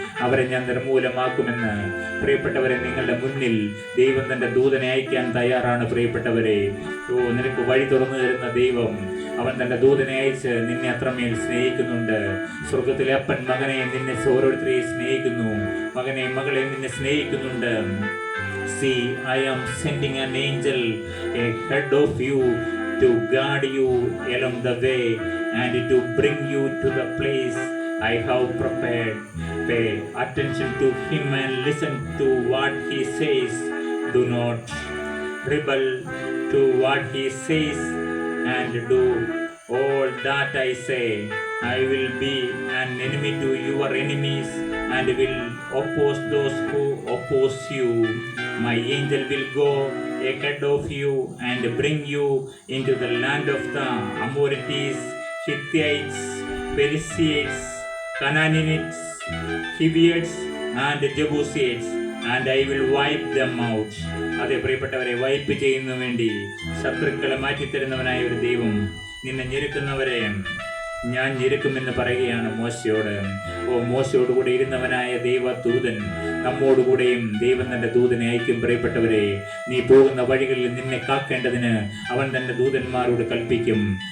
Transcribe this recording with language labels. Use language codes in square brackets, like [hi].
[ml] അവരെ ഞാൻ നിർമൂലമാക്കുമെന്ന്. പ്രിയപ്പെട്ടവരെ, നിങ്ങളുടെ മുന്നിൽ ദൈവം തന്റെ ദൂതനെ അയക്കാൻ തയ്യാറാണ്. പ്രിയപ്പെട്ടവരെ, നിനക്ക് വഴി തുറന്നു തരുന്ന ദൈവം, അവൻ തന്റെ ദൂതനെ അയച്ച് നിന്നെ അത്രമേൽ സ്നേഹിക്കുന്നുണ്ട്. സ്വർഗത്തിലെ അപ്പൻ മകനെ, നിന്നെ ഓരോരുത്തരെയും സ്നേഹിക്കുന്നു. മകനെ, മകളെ, നിന്നെ സ്നേഹിക്കുന്നുണ്ട്. [en] See, I am sending an angel ahead of you to guard you along the way and to bring you to the place I have prepared. Pay attention to him and listen to what he says. Do not rebel to what he says and do all that I say. I will be an enemy to your enemies and will oppose those who oppose you. My angel will go ahead of you and bring you into the land of the Amorites, Hittites, Perizzites, Canaanites, Hivites and Jebusites, and I will wipe them out. [ml] അതെ പ്രിയപ്പെട്ടവരെ, wipe ചെയ്യുന്നതിനു വേണ്ടി ശത്രുക്കളെ മാറ്റിത്തരുന്നവനായ ഒരു ദൈവം, നിന്നെ ഞെരുക്കുന്നവരെ ഞാൻ ഞെരുക്കുമെന്ന് പറയുകയാണ് മോശയോട്. മോശയോടുകൂടെ ഇരുന്നവനായ ദൈവദൂതൻ നമ്മോടുകൂടെയും ദൈവം തന്റെ ദൂതനെ അയക്കും. പ്രിയപ്പെട്ടവരെ, നീ പോകുന്ന വഴികളിൽ നിന്നെ കാക്കേണ്ടതിന് അവൻ തന്റെ ദൂതന്മാരോട് കൽപ്പിക്കും.